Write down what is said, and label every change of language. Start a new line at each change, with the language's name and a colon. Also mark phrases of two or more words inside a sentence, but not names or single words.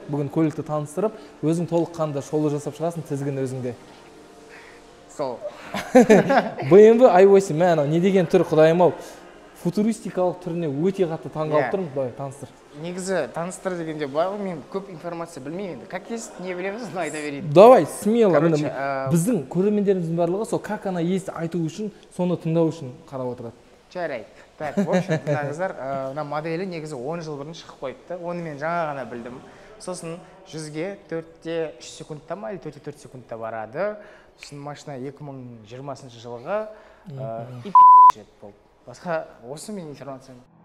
Kazakh: Бүгін көлікті таныстырып, өзің толыққанды шолу жасап шығасың, тізгін өзіңде. Сол. BMW i8, мән, не деген түр, құдайым-ау, футуристикалық түріне өте қатты таңғалып тұрмын, былай таныстыр. Негізі таныстыр дегенде былай, мен көп информация білмеймін.
Russian: Как есть,
Kazakh: не білеміз, но айта берейін.
Russian: Давай, смело.
Kazakh: Біздің көрермендеріміздің барлығы сол
Russian: как она есть
Kazakh: айту үшін, соны тыңдау үшін қарап отырады. Жарайды.
Russian: Так, в общем,
Kazakh: тыңдаңыздар, мына моделі негізі 10 жыл бұрын шығып қойыпты. Оны мен жаңа ғана білдім. Сосын 100-ге 4-те 3 секундта ма, 4-те 4 секундта барады. Сосын машина 2020 жылға и жет болды. Басқа осы мен информациям.